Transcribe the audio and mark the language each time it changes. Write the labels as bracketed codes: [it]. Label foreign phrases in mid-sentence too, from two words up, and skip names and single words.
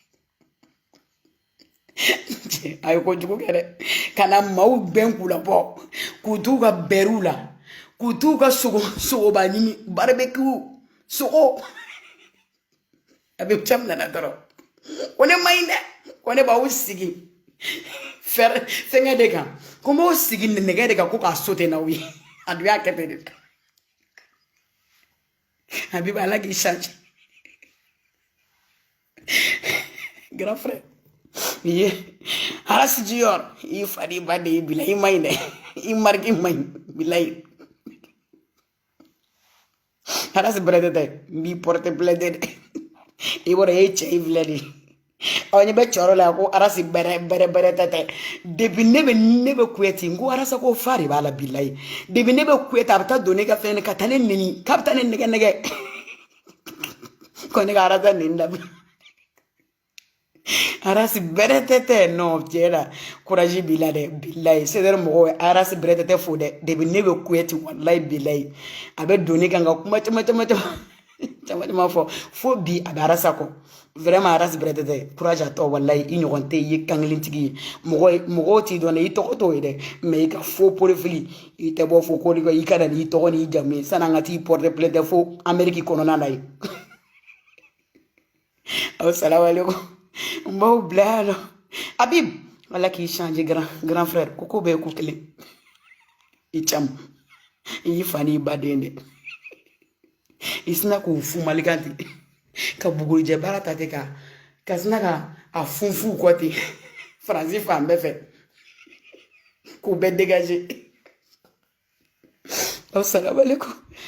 [bm] a ye kojugu kɛ dɛ ka na maaw bɛn k'u labɔ k'u t'u ka bɛriw la k'u t'u ka sogoba ɲimi barbecue sogo Abibu Cham nana dɔrɔn ko ne ma ɲi dɛ ko ne b'aw sigi fɛngɛ de kan ko n b'aw sigi nɛgɛ de kan ko k'a sauter n'aw ye a dun y'a kɛ ten de Habibu ala k'i change [fr] grand frère [bm] ye Arasi Junior i fadi ba de bila i ma ɲi dɛ i mariki ma ɲi bilayi Arasi Bɛrɛtɛ n b'i [fr] porte plainte [bm] dɛ i bɔra e cɛ i filɛ de aw ɲɛ bɛ cɛyɔrɔ la ko Arasi Bɛrɛtɛ depuis ne bɛ Kuyate n ko Arasa ko fa de b'a la bilayi depuis ne bɛ Kuyate a bɛ taa don ne ka fɛn ka taa ne neni k'a bɛ taa ne nɛgɛ ko ne ka Arasa neni dabila Arasi Bɛrɛtɛ non tiɲɛ na courage b'i la dɛ bilayi c'est-à-dire mɔgɔw Arasi Bɛrɛtɛ fo dɛ depuis ne bɛ Kuyate walayi bilayi a bɛ don ne kan ka kuma caman fɔ fo bi a bɛ Arasa kɔ vraiment Arasi Bɛrɛtɛ courage a tɔ walayi i ɲɔgɔn tɛ i ye kankelentigi ye mɔgɔw t'i dɔn dɛ i tɔgɔ t'o ye dɛ mais i ka [fr] faux profil [bm] i tɛ bɔ fo ko i ka na n'i tɔgɔ n'i jamu ye san'an ka t'i [fr] porter plainte [bm] fo Amérique kɔnɔna na ye aw [ar] سلام عليكم [bm] n b'aw bila yan nɔ Habib ala k'i change [fr] grand frère [bm] ko bɛɛ ye ko kelen i Cham i y'i fa n'i baden dɛ i sina k'u fu malikan ten ka bugurijɛ baara ta ten ka sina ka a funfu kɔ ten Faransi fan bɛɛ fɛ k'u bɛɛ dégager aw [ar] سلام عليكم